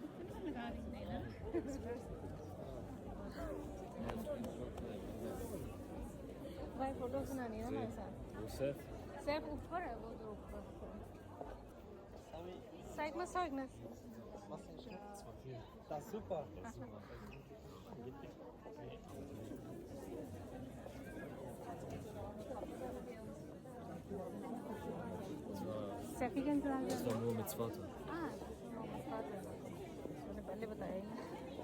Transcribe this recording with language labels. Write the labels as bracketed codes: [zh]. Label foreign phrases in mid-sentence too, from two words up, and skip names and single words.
[ur] بھائی فوٹو سنانی ہے نا میرے ساتھ. سیف اوپر ہے، وہ تو اوپر. [de] Zeig mal Zeugnis. Das ist super. [ur] سیفی کا انتظار کر رہے ہو? [de] nur mit Vater. [ur] ہاں، محمد فاتح. میں نے پہلے بتایا ہی نہیں.